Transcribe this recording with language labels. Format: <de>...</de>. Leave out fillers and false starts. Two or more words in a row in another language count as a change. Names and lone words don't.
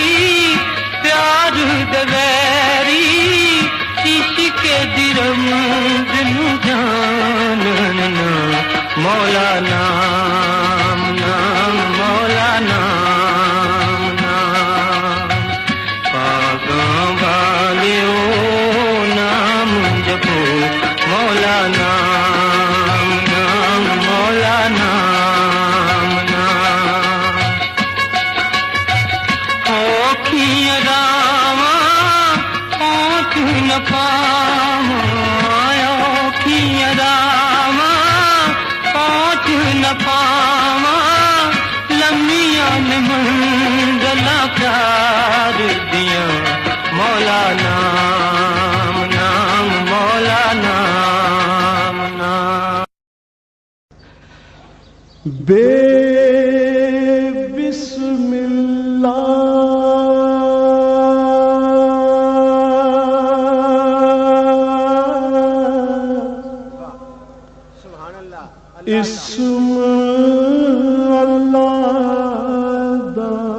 <pa>پیار دبیری عشق درم دل جاننا مولا نام نام مولا نام نام پاگاں والیو نام جپو مولا نام نام مولا نام نام اوکھیاں راواں پہنچ نہ پاواں اوکھیاں راواں پہنچ نہ پاواں لمیاں منزلاں پیار دیاں مولا نام نام مولا نام نام بے</pa> <ar>بسم اللہ اسم اللہ</ar> <pa>دا</pa>